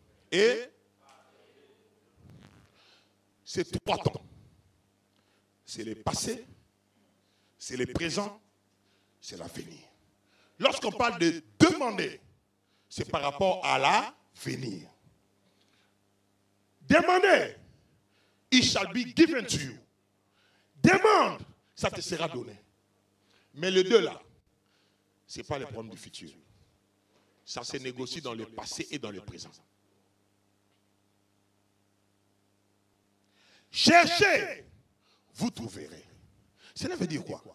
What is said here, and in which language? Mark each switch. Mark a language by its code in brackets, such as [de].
[fr] Et c'est 3 temps. C'est le passé, c'est le présent, c'est l'avenir. Lorsqu'on parle de demander, c'est par rapport à l'avenir. Demandez, [en] it shall be given to you. [fr] Demande, ça te sera donné. Mais le 2 là, ce n'est pas le problème du futur. Ça se négocie dans le passé et dans le présent. Cherchez, vous trouverez. Cela veut dire quoi?